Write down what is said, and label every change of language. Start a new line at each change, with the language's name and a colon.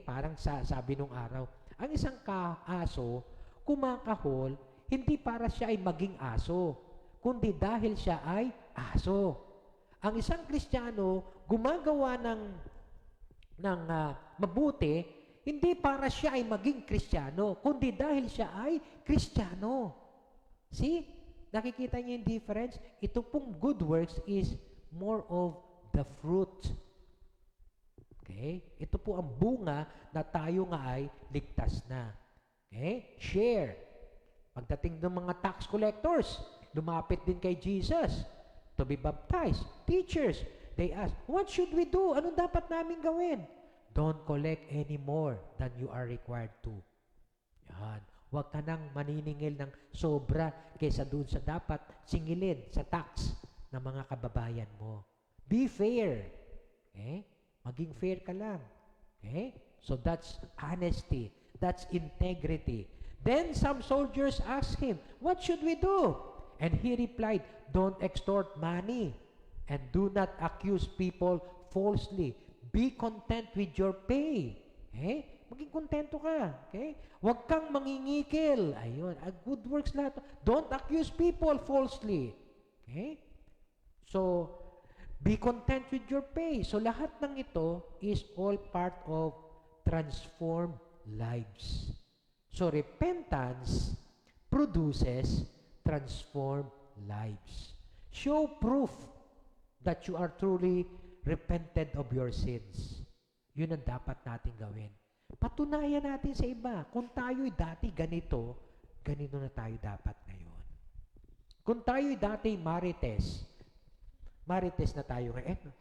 Filipino: Parang sabi nung araw, ang isang aso, kumakahol, hindi para siya ay maging aso, kundi dahil siya ay aso. Ang isang Kristiyano, gumagawa ng mabuti, hindi para siya ay maging Kristiyano, kundi dahil siya ay Kristiyano. See? Nakikita niyo yung difference?
English: Ito pong good works is more of the fruit. Okay?
Filipino: Ito po ang bunga na tayo nga ay ligtas na. Okay? Share. Pagdating ng mga tax collectors, lumapit din kay Jesus
English: to be baptized. Teachers, they ask, what should we do?
Filipino: Anong dapat namin gawin?
English: Don't collect any more than you are required to.
Filipino: Yan. Huwag ka nang maniningil ng sobra kaysa dun sa dapat singilin sa tax ng mga kababayan mo.
English: Be fair. Okay?
Filipino: Maging fair ka lang.
English: Okay? So that's honesty. That's integrity. Then some soldiers asked him, what should we do? And he replied, don't extort money and do not accuse people falsely. Be content with your pay.
Filipino: Okay? Maging kontento ka. Okay? Huwag kang mangingikil. Ayun. Good works lahat.
English: Don't accuse people falsely. Okay? So, be content with your pay. So,
Filipino: lahat ng ito
English: is all part of transformed lives. So, repentance produces transformed lives. Show proof that you are truly repented of your sins.
Filipino: Yun ang dapat natin gawin. Patunayan natin sa iba. Kung tayo'y dati ganito, ganito na tayo dapat ngayon. Kung tayo'y dati marites na tayo ngayon.